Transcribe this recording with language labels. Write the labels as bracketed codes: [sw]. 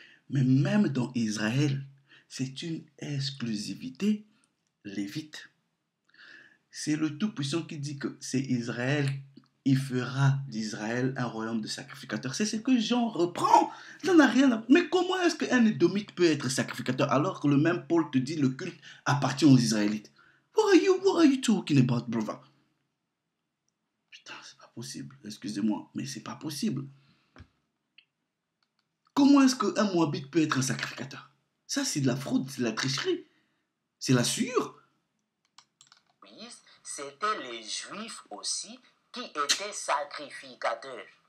[fr] Mais même dans Israël, c'est une exclusivité lévite. C'est le Tout-Puissant qui dit que c'est Israël, il fera d'Israël un royaume de sacrificateurs. C'est ce que Jean reprend. Ça n'a rien à... Mais comment est-ce qu'un édomite peut être sacrificateur alors que le même Paul te dit le culte appartient aux Israélites? [en] What are you talking about, brother? [fr] Putain, c'est pas possible. Excusez-moi, mais c'est pas possible. Comment est-ce qu'un Moabite peut être un sacrificateur? Ça, c'est de la fraude, c'est de la tricherie. C'est la sueur. C'était les Juifs aussi qui étaient sacrificateurs.